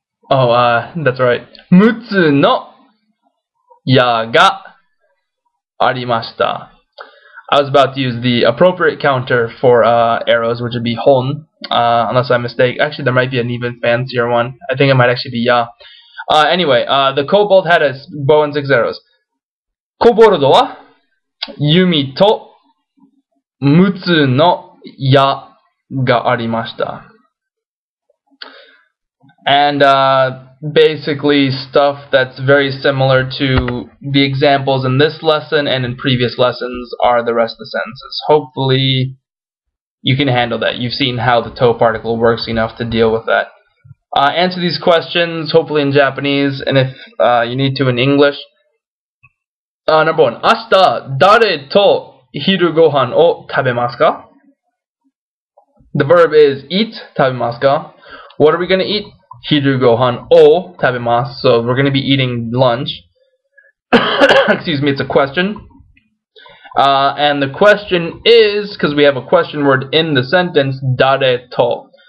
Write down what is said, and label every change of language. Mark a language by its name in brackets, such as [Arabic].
[Japanese] That's right. 6つの矢がありました. [English] I was about to use the appropriate counter for arrows, which would be hon, unless I'm mistaken. Actually, there might be an even fancier one. I think it might actually be ya. Anyway, the kobold had a bow and 6 arrows. [Japanese] Koboldo wa yumi to 6つの矢がありました. [English] And basically stuff that's very similar to the examples in this lesson and in previous lessons are the rest of the sentences. Hopefully you can handle that. You've seen how the to particle works enough to deal with that. Answer these questions hopefully in Japanese, and if you need to in English. Number 1. [Japanese] 明日誰と昼ご飯を食べますか? [English] The verb is eat, 食べますか? What are we going to eat? [Japanese] Hiru gohan o tabemasu. [English] So we're going to be eating lunch. Excuse me, it's a question. And the question is, because we have a question word in the sentence, dare to.